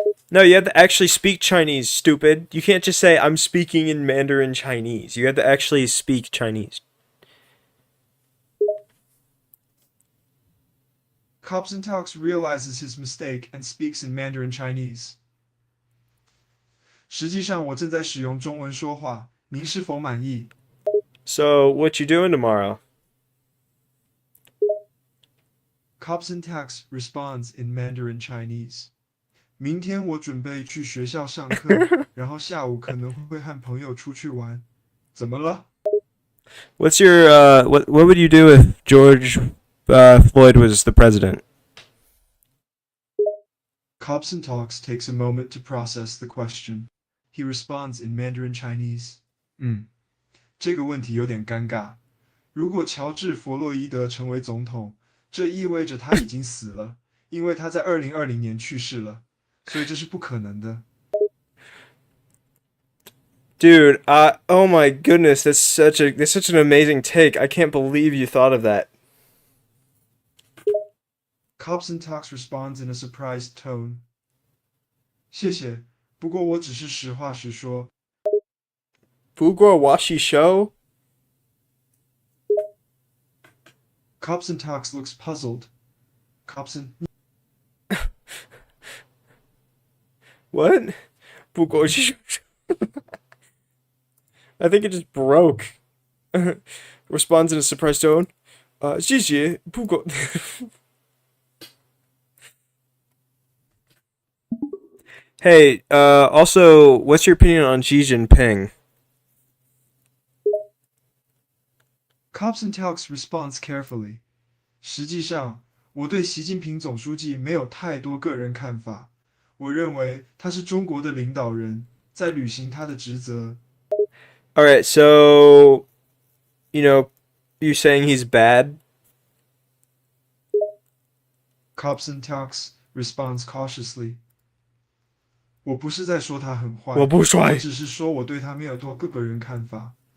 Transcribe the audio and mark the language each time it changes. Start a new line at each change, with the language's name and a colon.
English: No, you have to actually speak Chinese, stupid. You can't just say, I'm speaking in Mandarin Chinese. You have to actually speak Chinese. Cobson Talks realizes his mistake and speaks in Mandarin Chinese.
Chinese: 实际上我正在使用中文说话，您是否满意？
English: So, what you doing tomorrow? Cobson Talks responds in Mandarin Chinese.
Chinese: 明天我准备去学校上课，然后下午可能会和朋友出去玩。怎么了？
English: What's your, what would you do if George Floyd was the president? Cobson Talks takes a moment to process the question. He responds in Mandarin Chinese.
Chinese: 这个问题有点尴尬。如果乔治·弗洛伊德成为总统，这意味着他已经死了，因为他在2020年去世了，所以这是不可能的。
English: Dude, oh my goodness, that's such an amazing take. I can't believe you thought of that. Cobson Talks responds in a surprised tone.
Chinese: 谢谢，不过我只是实话实说。
English: Fugor Washi Show? Cobson Talks looks puzzled. Cobson, What? Fugor Washi Show? I think it just broke. Responds in a surprised tone.
Chinese: 谢谢,
English: Fugor. Hey, also, what's your opinion on Xi Jinping? Cobson Talks responds carefully.
Chinese: 实际上，我对习近平总书记没有太多个人看法。我认为他是中国的领导人，在履行他的职责。
English: Alright, so, you saying he's bad? Cobson Talks responds cautiously.
Chinese: 我不是在说他很坏，我不帅。我只是说我对他没有多个人看法。